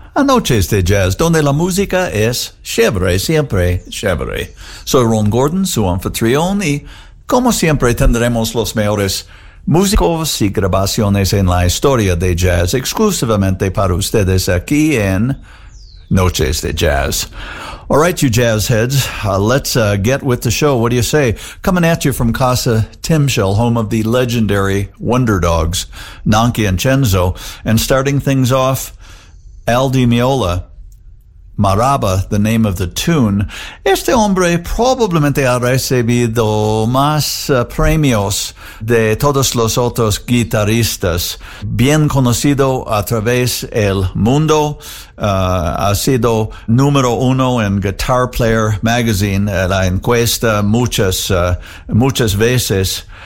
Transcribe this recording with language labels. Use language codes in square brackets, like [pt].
[es] A noches de jazz, donde la música es chévere, siempre chévere. Soy Ron Gordon, su anfitrión, y como siempre tendremos los mejores músicos y grabaciones en la historia de jazz exclusivamente para ustedes aquí en Noches de Jazz. [en] All right, you jazz heads, let's get with the show. What do you say? Coming at you from Casa Timshel, home of the legendary Wonder Dogs, Nonky and Cenzo, and starting things off, Al Di Meola, Maraba, the name of the tune. [es] Este hombre probablemente ha recibido más premios de todos los otros guitarristas. Bien conocido a través el mundo. Ha sido número uno en Guitar Player Magazine, la encuesta, muchas veces.